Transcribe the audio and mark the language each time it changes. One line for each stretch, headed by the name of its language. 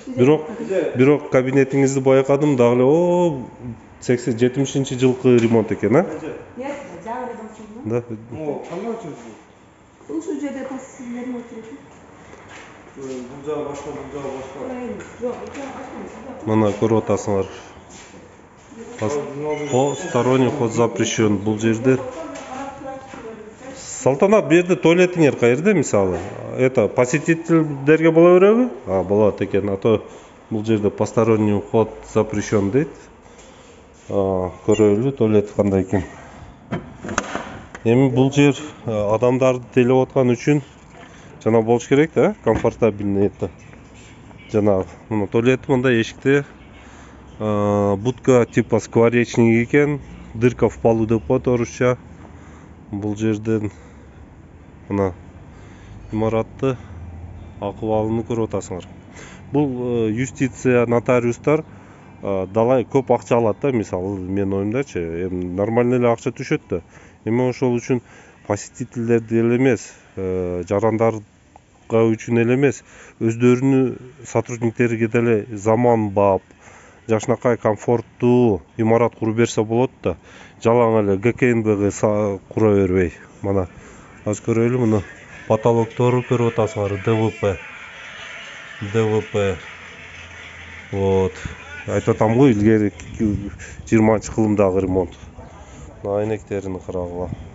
Kyrgyz: Бирок кабинетиңизди байкадым дагы эле 70-жылкы ремонт экен, а?
Russian: Нет,
Kyrgyz: жаңы ремонт. Да. Кандай очередь? Ушул жерде посетителердин очереди. Бул жагы башка, бул жагы башка. Жок, башка. Мына көрүп атасыңар.
Russian: Посторонний ход запрещен.
Kyrgyz: Бул жерде Салтанат, бу жерде туалетиңер каерде, мисалы? Посетительдерге боло береби? Болот экен. А то бул жерде
Russian: посторонний ход запрещен
Kyrgyz: дейт. Көрөлү туалет кандай экен. Эми бул жер адамдарды тейлеп аткан үчүн жана болуш керек да,
Russian: комфортабельный это.
Kyrgyz: Жана мына туалет мындай эшикте будка
Russian: типа скворечник
Kyrgyz: экен,
Russian: дырка в полу
Kyrgyz: деп коет орусча. Бул жерден мына имаратты акыбалын көрүп атасыңар. Бул юстиция нотариустар далай көп акча алат да, мисалы менин оюмдачы, эми нормально эле акча түшөт да. Эми ошол үчүн посетительдерди эле эмес, жарандарга үчүн эле эмес, өздөрүнүн сотрудниктериге деле заманбап, жакшынакай комфорттуу имарат куруп берсе болот да. Жалаң эле ГКНБге кура бербей. Мына азыр көрөлү, муну потолоктору көрүп атасыңар, ДВП.
Russian: Вот.
Kyrgyz: Айтып атам го, илгери 20-кылымдагы ремонт. Айнектерин карагыла.